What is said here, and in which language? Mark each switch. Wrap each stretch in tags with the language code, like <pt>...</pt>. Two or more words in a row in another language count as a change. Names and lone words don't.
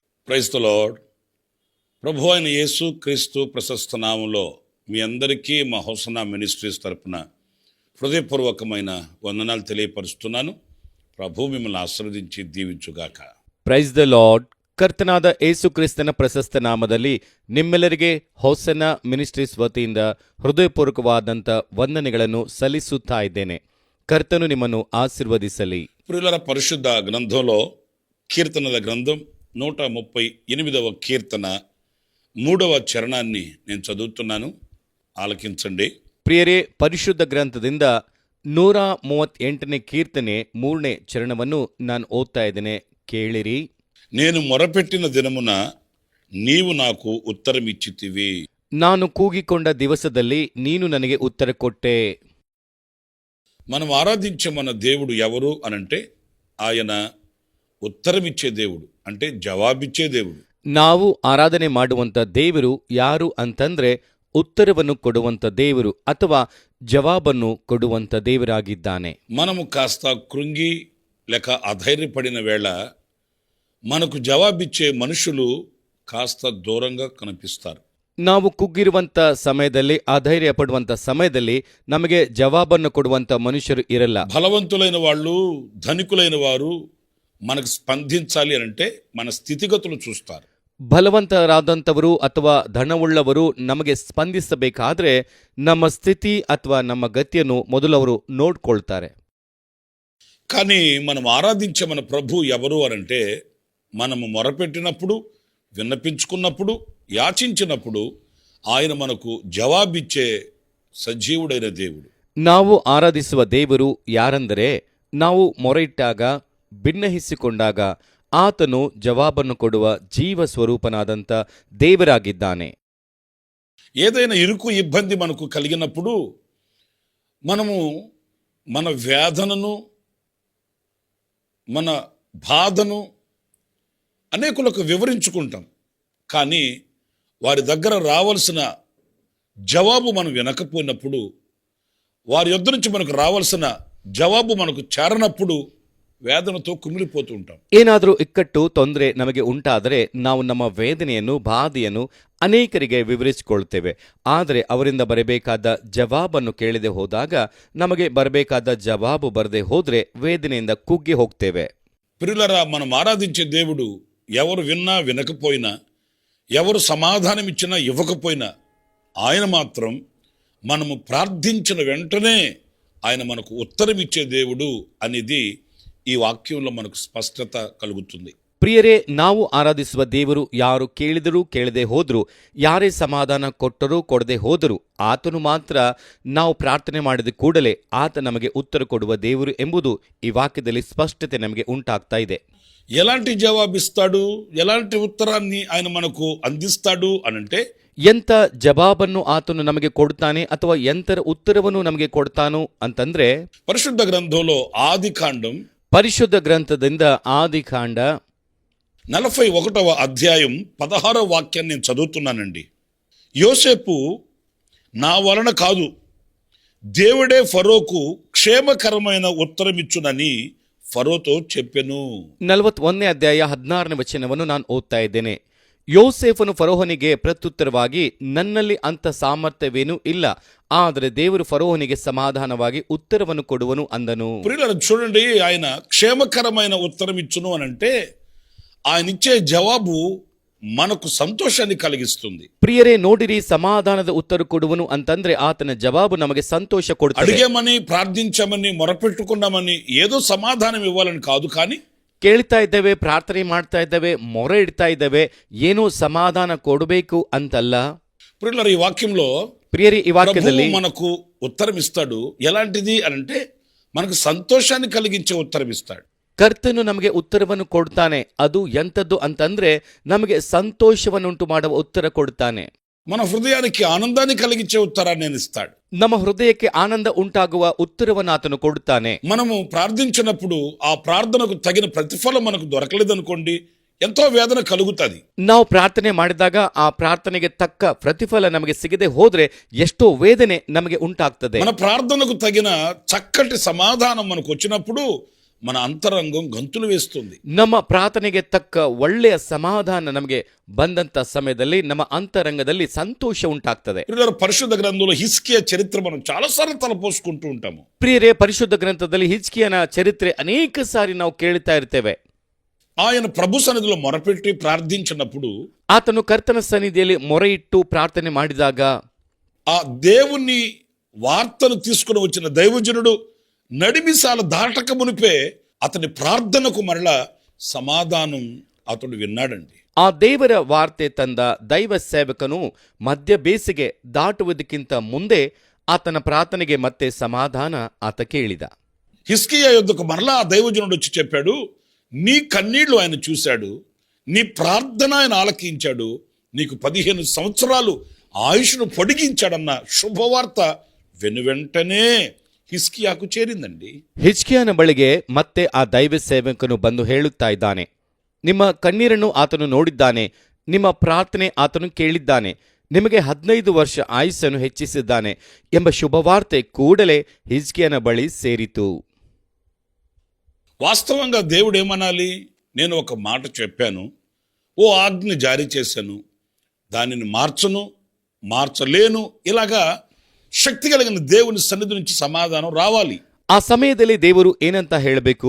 <en>Praise the Lord.</en> <te>ప్రభు అయిన యేసు క్రీస్తు ప్రశస్త నామంలో మీ అందరికీ మా హోసన్నా మినిస్ట్రీస్ తరపున హృదయపూర్వకమైన వందనాలు తెలియపరుస్తున్నాను. ప్రభు మిమ్మల్ని ఆశీర్వదించి దీవించుగాక.</te> <en>Praise the Lord.</en> <kn>ಕರ್ತನಾದ ಏಸು ಕ್ರಿಸ್ತನ ಪ್ರಶಸ್ತ ನಾಮದಲ್ಲಿ ನಿಮ್ಮೆಲ್ಲರಿಗೆ ಹೋಸನ್ನ ಮಿನಿಸ್ಟ್ರೀಸ್ ವತಿಯಿಂದ ಹೃದಯಪೂರ್ವಕವಾದಂಥ ವಂದನೆಗಳನ್ನು ಸಲ್ಲಿಸುತ್ತಾ ಇದ್ದೇನೆ. ಕರ್ತನು ನಿಮ್ಮನ್ನು ಆಶೀರ್ವದಿಸಲಿ.</kn> <te>ప్రియులారా, పరిశుద్ధ గ్రంథంలో కీర్తనల గ్రంథం 138వ కీర్తన 3వ చరణాన్ని నేను చదువుతున్నాను, ఆలకించండి.</te> <kn>ಪ್ರಿಯರೇ, ಪರಿಶುದ್ಧ ಗ್ರಂಥದಿಂದ 138ನೇ ಕೀರ್ತನೆ 3ನೇ ಚರಣವನ್ನು ನಾನು ಓದ್ತಾ ಇದ್ದೇನೆ, ಕೇಳಿರಿ.</kn> <te>నేను మొరపెట్టిన దినమున నీవు నాకు ఉత్తరమిచ్చితివి.</te> <kn>ನಾನು ಕೂಗಿಕೊಂಡ ದಿವಸದಲ್ಲಿ ನೀನು ನನಗೆ ಉತ್ತರ ಕೊಟ್ಟೆ.</kn> <te>మనం ఆరాధించే మన దేవుడు ఎవరు అనంటే ఆయన ఉత్తరమిచ్చే దేవుడు, అంటే జవాబిచ్చే దేవుడు.</te> <kn>ನಾವು ಆರಾಧನೆ ಮಾಡುವಂಥ ದೇವರು ಯಾರು ಅಂತಂದ್ರೆ ಉತ್ತರವನ್ನು ಕೊಡುವಂಥ ದೇವರು ಅಥವಾ ಜವಾಬನ್ನು ಕೊಡುವಂಥ ದೇವರಾಗಿದ್ದಾನೆ.</kn> <te>మనము కాస్త కృంగి లేక అధైర్యపడిన వేళ మనకు జవాబిచ్చే మనుషులు కాస్త దూరంగా కనిపిస్తారు.</te> <kn>ನಾವು ಕುಗ್ಗಿರುವಂಥ ಸಮಯದಲ್ಲಿ, ಅಧೈರ್ಯ ಪಡುವಂಥ ಸಮಯದಲ್ಲಿ ನಮಗೆ ಜವಾಬನ್ನು ಕೊಡುವಂಥ ಮನುಷ್ಯರು ಇರಲ್ಲ.</kn> <te>బలవంతులైన వాళ్ళు, ధనికులైన వారు మనకు స్పందించాలి అంటే మన స్థితిగతులు చూస్తారు.</te> <kn>ಬಲವಂತರಾದಂಥವರು ಅಥವಾ ಧನವುಳ್ಳವರು ನಮಗೆ ಸ್ಪಂದಿಸಬೇಕಾದ್ರೆ ನಮ್ಮ ಸ್ಥಿತಿ ಅಥವಾ ನಮ್ಮ ಗತಿಯನ್ನು ಮೊದಲು ಅವರು ನೋಡ್ಕೊಳ್ತಾರೆ.</kn> <te>కానీ మనం ఆరాధించే మన ప్రభు ఎవరు అనంటే మనము మొరపెట్టినప్పుడు, విన్నపించుకున్నప్పుడు, యాచించినప్పుడు ఆయన మనకు జవాబిచ్చే సజీవుడైన దేవుడు.</te> <kn>ನಾವು ಆರಾಧಿಸುವ ದೇವರು ಯಾರೆಂದರೆ, ನಾವು ಮೊರೆಯಿಟ್ಟಾಗ, ಭಿನ್ನಹಿಸಿಕೊಂಡಾಗ ಆತನು ಜವಾಬನ್ನು ಕೊಡುವ ಜೀವ ಸ್ವರೂಪನಾದಂಥ ದೇವರಾಗಿದ್ದಾನೆ.</kn> <te>ఏదైనా ఇరుకు ఇబ్బంది మనకు కలిగినప్పుడు మనము మన వేదనను, మన బాధను అనేకులకు వివరించుకుంటాం. కానీ వారి దగ్గర రావాల్సిన జవాబు మనం వినకపోయినప్పుడు, వారి యొద్ద నుంచి మనకు రావాల్సిన జవాబు మనకు చేరనప్పుడు వేదనతో కుమిలిపోతూ ఉంటాం.</te> <kn>ಏನಾದರೂ ಇಕ್ಕಟ್ಟು, ತೊಂದರೆ ನಮಗೆ ಉಂಟಾದರೆ ನಾವು ನಮ್ಮ ವೇದನೆಯನ್ನು, ಬಾಧೆಯನ್ನು ಅನೇಕರಿಗೆ ವಿವರಿಸಿಕೊಳ್ತೇವೆ. ಆದರೆ ಅವರಿಂದ ಬರಬೇಕಾದ ಜವಾಬನ್ನು ಕೇಳದೆ ಹೋದಾಗ, ನಮಗೆ ಬರಬೇಕಾದ ಜವಾಬು ಬರದೆ ಹೋದರೆ ವೇದನೆಯಿಂದ ಕುಗ್ಗಿ ಹೋಗ್ತೇವೆ.</kn> <te>ప్రియులారా, మనం ఆరాధించే దేవుడు ఎవరు విన్నా వినకపోయినా, ఎవరు సమాధానం ఇచ్చినా ఇవ్వకపోయినా, ఆయన మాత్రం మనము ప్రార్థించిన వెంటనే ఆయన మనకు ఉత్తరం ఇచ్చే దేవుడు అనేది ఈ వాక్యంలో మనకు స్పష్టత కలుగుతుంది.</te> <kn>ಪ್ರಿಯರೇ, ನಾವು ಆರಾಧಿಸುವ ದೇವರು ಯಾರು ಕೇಳಿದರೂ ಕೇಳದೆ ಹೋದರೂ, ಯಾರೇ ಸಮಾಧಾನ ಕೊಟ್ಟರೂ ಕೊಡದೆ ಹೋದರೂ, ಆತನು ಮಾತ್ರ ನಾವು ಪ್ರಾರ್ಥನೆ ಮಾಡಿದ ಕೂಡಲೇ ಆತ ನಮಗೆ ಉತ್ತರ ಕೊಡುವ ದೇವರು ಎಂಬುದು ಈ ವಾಕ್ಯದಲ್ಲಿ ಸ್ಪಷ್ಟತೆ ನಮಗೆ ಉಂಟಾಗ್ತಾ ಇದೆ.</kn> <te>ఎలాంటి జవాబిస్తాడు, ఎలాంటి ఉత్తరాన్ని ఆయన మనకు అందిస్తాడు అనంటే,</te> <kn>ಎಂಥ ಜವಾಬನ್ನು ಆತನು ನಮಗೆ ಕೊಡ್ತಾನೆ ಅಥವಾ ಎಂಥರ ಉತ್ತರವನ್ನು ನಮಗೆ ಕೊಡ್ತಾನು ಅಂತಂದ್ರೆ,</kn> <te>పరిశుద్ధ గ్రంథంలో ఆదికాండం</te> <kn>ಪರಿಶುದ್ಧ ಗ್ರಂಥದಿಂದ ಆದಿಕಾಂಡ</kn> <te>41వ అధ్యాయం 16వ వాక్యాన్ని నేను చదువుతున్నానండి. యోసేపు నా వలన కాదు, దేవుడే ఫరోకు క్షేమకరమైన ఉత్తరమిచ్చునని ఫరోతో చెప్పెను.</te> <kn>41ನೇ ಅಧ್ಯಾಯ 16ನೇ ವಚನವನ್ನು ನಾನು ಓದ್ತಾ ಇದ್ದೇನೆ. ಯೋಸೇಫನು ಫರೋಹನಿಗೆ ಪ್ರತ್ಯುತ್ತರವಾಗಿ, ನನ್ನಲ್ಲಿ ಅಂಥ ಸಾಮರ್ಥ್ಯವೇನೂ ಇಲ್ಲ, ಆದರೆ ದೇವರು ಫರೋಹನಿಗೆ ಸಮಾಧಾನವಾಗಿ ಉತ್ತರವನ್ನು ಕೊಡುವನು ಅಂದನು.</kn> <te>ప్రియులారా, చూడండి, ఆయన క్షేమకరమైన ఉత్తరం ఇచ్చును అనంటే ఆయన ఇచ్చే జవాబు మనకు సంతోషాన్ని కలిగిస్తుంది.</te> <kn>ಪ್ರಿಯರೇ, ನೋಡಿರಿ, ಸಮಾಧಾನದ ಉತ್ತರ ಕೊಡುವನು ಅಂತಂದ್ರೆ ಆತನ ಜವಾಬು ನಮಗೆ ಸಂತೋಷ ಕೊಡುತ್ತದೆ.</kn> <te>అడిగామని, ప్రార్థించామని, మొరపెట్టుకున్నామని ఏదో సమాధానం ఇవ్వాలని కాదు, కానీ</te> <kn>ಕೇಳ್ತಾ ಇದ್ದೇವೆ, ಪ್ರಾರ್ಥನೆ ಮಾಡ್ತಾ ಇದ್ದೇವೆ, ಮೊರೆ ಇಡ್ತಾ ಇದ್ದೇವೆ, ಏನೋ ಸಮಾಧಾನ ಕೊಡಬೇಕು ಅಂತಲ್ಲ.</kn> <te>ప్రియులారా, ఈ వాక్యంలో</te> <kn>ಪ್ರಿಯರೇ, ಈ ವಾಕ್ಯದಲ್ಲಿ</kn> <te>ప్రభువు మనకు ఉత్తరం ఇస్తాడు. ఎలాంటిది అనంటే మనకు సంతోషాన్ని కలిగించే ఉత్తరం ఇస్తాడు.</te> <kn>ಕರ್ತನು ನಮಗೆ ಉತ್ತರವನ್ನು ಕೊಡ್ತಾನೆ. ಅದು ಎಂಥದ್ದು ಅಂತಂದ್ರೆ ನಮಗೆ ಸಂತೋಷವನ್ನುಂಟು ಮಾಡುವ ಉತ್ತರ ಕೊಡ್ತಾನೆ.</kn> <te>మన హృదయానికి ఆనందాన్ని కలిగించే ఉత్తరాన్ని ఆయన ఇస్తాడు.</te> <kn>ನಮ್ಮ ಹೃದಯಕ್ಕೆ ಆನಂದ ಉಂಟಾಗುವ ಉತ್ತರವನ್ನು ಆತನು ಕೊಡುತ್ತಾನೆ.</kn> <te>మనము ప్రార్థించినప్పుడు ఆ ప్రార్థనకు తగిన ప్రతిఫలం మనకు దొరకలేదనుకోండి, ఎంతో వేదన కలుగుతుంది.</te> <kn>ನಾವು ಪ್ರಾರ್ಥನೆ ಮಾಡಿದಾಗ ಆ ಪ್ರಾರ್ಥನೆಗೆ ತಕ್ಕ ಪ್ರತಿಫಲ ನಮಗೆ ಸಿಗದೆ ಹೋದ್ರೆ ಎಷ್ಟೋ ವೇದನೆ ನಮಗೆ ಉಂಟಾಗ್ತದೆ.</kn> <te>మన ప్రార్థనకు తగిన చక్కటి సమాధానం మనకు వచ్చినప్పుడు మన అంతరంగం గంతులు వేస్తుంది.</te> <kn>ನಮ್ಮ ಪ್ರಾರ್ಥನೆಗೆ ತಕ್ಕ ಒಳ್ಳೆಯ ಸಮಾಧಾನ ನಮಗೆ ಬಂದಂತ ಸಮಯದಲ್ಲಿ ನಮ್ಮ ಅಂತರಂಗದಲ್ಲಿ ಸಂತೋಷ ಉಂಟಾಗ್ತದೆ.</kn> <te>పిల్లలు పరిశుద్ధ గ్రంథంలో హిజ్కియా చరిత్ర మనం చాలాసార్లు తలపోసుకుంటూ ఉంటాము.</te> <kn>ಪ್ರಿಯರೇ, ಪರಿಶುದ್ಧ ಗ್ರಂಥದಲ್ಲಿ ಹಿಜ್ಕೀಯನ ಚರಿತ್ರೆ ಅನೇಕ ಸಾರಿ ನಾವು ಕೇಳ್ತಾ ಇರ್ತೇವೆ.</kn> <te>ఆయన ప్రభు సన్నిధిలో మొరపెట్టి ప్రార్థించినప్పుడు</te> <kn>ಆತನು ಕರ್ತನ ಸನ್ನಿಧಿಯಲ್ಲಿ ಮೊರೆ ಇಟ್ಟು ಪ್ರಾರ್ಥನೆ ಮಾಡಿದಾಗ</kn> <te>ఆ దేవుని వార్తను తీసుకుని వచ్చిన దైవజనుడు నడిమిసాల దాటక మునిపే అతని ప్రార్థనకు మరలా సమాధానం అతడు విన్నాడండి.</te> <kn>ಆ ದೇವರ ವಾರ್ತೆ ತಂದ ದೈವ ಸೇವಕನು ಮಧ್ಯ ಬೇಸಿಗೆ ದಾಟುವುದಕ್ಕಿಂತ ಮುಂದೆ ಆತನ ಪ್ರಾರ್ಥನೆಗೆ ಮತ್ತೆ ಸಮಾಧಾನ ಆತ ಕೇಳಿದ.</kn> <te>హిజ్కియా యొద్దకు మరలా ఆ దైవజనుడు వచ్చి చెప్పాడు, నీ కన్నీళ్లు ఆయన చూశాడు, నీ ప్రార్థన ఆయన ఆలకించాడు, నీకు 15 సంవత్సరాలు ఆయుష్ను పొడిగించాడన్న శుభవార్త వెనువెంటనే హిజ్కియాకు చేరిందండి.</te> <kn>ಹಿಜ್ಕೀಯನ ಬಳಿಗೆ ಮತ್ತೆ ಆ ದೈವ ಸೇವಕನು ಬಂದು ಹೇಳುತ್ತಾ ಇದ್ದಾನೆ, ನಿಮ್ಮ ಕಣ್ಣೀರನ್ನು ಆತನು ನೋಡಿದ್ದಾನೆ, ನಿಮ್ಮ ಪ್ರಾರ್ಥನೆ ಆತನು ಕೇಳಿದ್ದಾನೆ, ನಿಮಗೆ 15 ವರ್ಷ ಆಯುಸ್ಸನ್ನು ಹೆಚ್ಚಿಸಿದ್ದಾನೆ ಎಂಬ ಶುಭವಾರ್ತೆ ಕೂಡಲೇ ಹಿಜ್ಕೀಯನ ಬಳಿ ಸೇರಿತು.</kn> <te>వాస్తవంగా దేవుడు ఏమనాలి? నేను ఒక మాట చెప్పాను, ఓ ఆజ్ఞ జారీ చేశాను, దానిని మార్చను, మార్చలేను, ఇలాగా శక్తి కలిగిన దేవుని సన్నిధి నుంచి సమాధానం రావాలి.</te> <kn>ಆ ಸಮಯದಲ್ಲಿ ದೇವರು ಏನಂತ ಹೇಳಬೇಕು?</kn>